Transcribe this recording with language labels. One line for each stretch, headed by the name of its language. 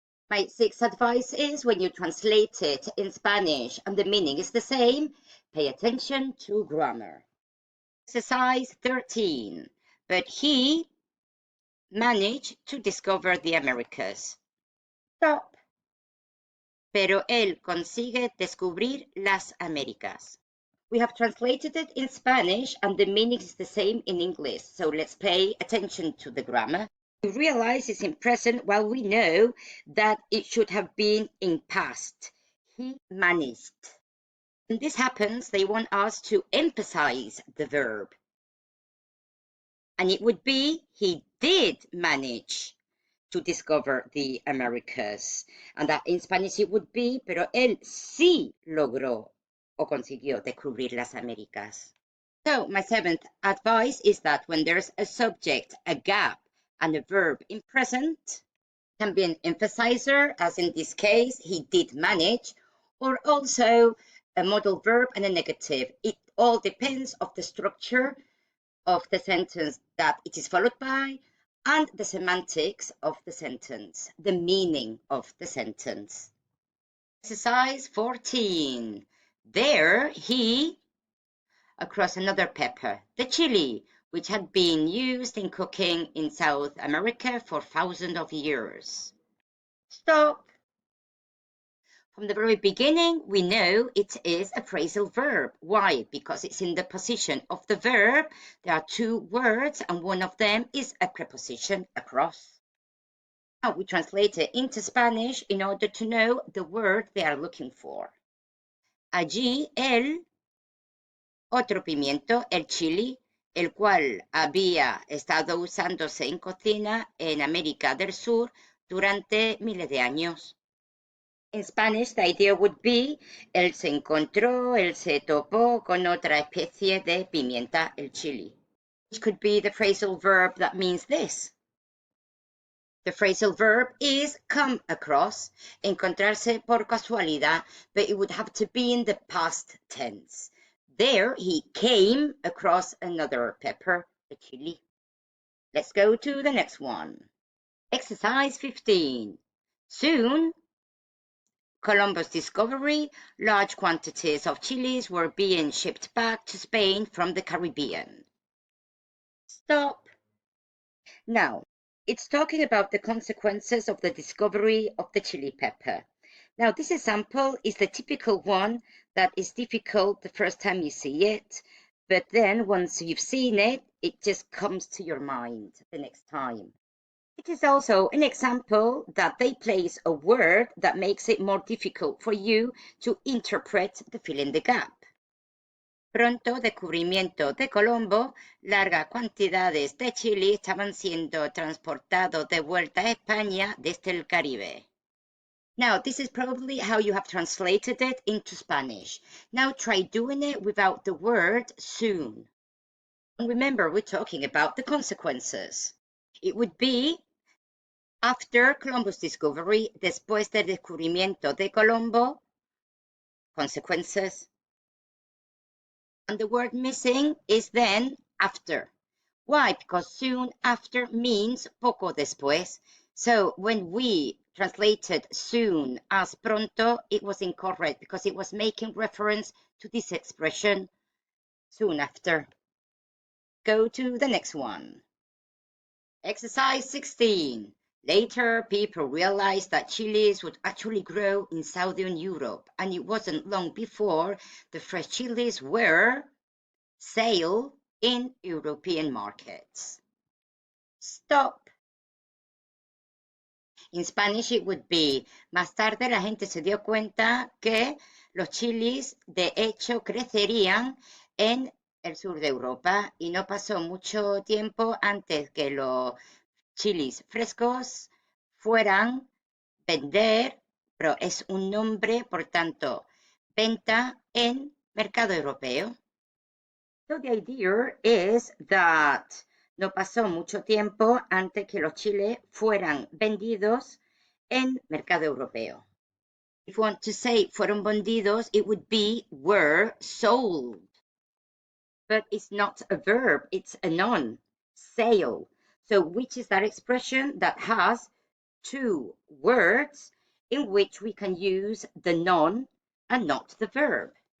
English: My sixth advice is, when you translate it in Spanish and the meaning is the same, pay attention to grammar. Exercise 13. But he managed to discover the Americas. Stop.
Spanish: Pero él consigue descubrir las Américas.
English: We have translated it in Spanish and the meaning is the same in English, so let's pay attention to the grammar. We realize it's in present while we know that it should have been in past. He managed. When this happens, they want us to emphasize the verb. And it would be, he did manage to discover the Americas. And that in Spanish it would be,
Spanish: pero él sí logró o consiguió descubrir las Américas.
English: So my seventh advice is that when there's a subject, a gap, and a verb in present, can be an emphasizer, as in this case, he did manage, or also a modal verb and a negative. It all depends on the structure of the sentence that it is followed by, and the semantics of the sentence, the meaning of the sentence. Exercise 14. There he, across another pepper, the chili, which had been used in cooking in South America for thousands of years. Stop. From the very beginning, we know it is a phrasal verb. Why? Because it's in the position of the verb. There are two words, and one of them is a preposition, across. Now we translate it into Spanish in order to know the word they are looking for.
Spanish: Allí el otro pimiento, el chili, el cual había estado usándose en cocina en América del Sur durante miles de años.
English: In Spanish, the idea would be,
Spanish: él se encontró, él se topó con otra especie de pimienta, el chili.
English: Which could be the phrasal verb that means this. The phrasal verb is come across,
Spanish: encontrarse por casualidad,
English: but it would have to be in the past tense. There, he came across another pepper, a chili. Let's go to the next one. Exercise 15. Soon, Columbus' discovery, large quantities of chilies were being shipped back to Spain from the Caribbean. Stop. Now, it's talking about the consequences of the discovery of the chili pepper. Now, this example is the typical one that is difficult the first time you see it, but then once you've seen it, it just comes to your mind the next time. It is also an example that they place a word that makes it more difficult for you to interpret the fill in the gap.
Spanish: Pronto descubrimiento de Colombo, largas cantidades de chili estaban siendo transportados de vuelta a España desde el Caribe.
English: Now, this is probably how you have translated it into Spanish. Now try doing it without the word soon. And remember, we're talking about the consequences. It would be after Columbus' discovery,
Spanish: después del descubrimiento de Colombo,
English: consequences. And the word missing is then after. Why? Because soon after means
Spanish: poco después.
English: So when we translated soon as pronto, it was incorrect because it was making reference to this expression soon after. Go to the next one. Exercise 16. Later, people realized that chilies would actually grow in Southern Europe, and it wasn't long before the fresh chilies were sale in European markets. Stop. In Spanish it would be,
Spanish: más tarde la gente se dio cuenta que los chilis de hecho crecerían en el sur de Europa y no pasó mucho tiempo antes que los chilis frescos fueran vender, pero es un nombre, por tanto, venta en mercado europeo.
English: So the idea is that
Spanish: no pasó mucho tiempo antes que los chiles fueran vendidos en mercado europeo.
English: If you want to say
Spanish: fueron vendidos,
English: it would be were sold. But it's not a verb, it's a noun, sale. So which is that expression that has two words in which we can use the noun and not the verb?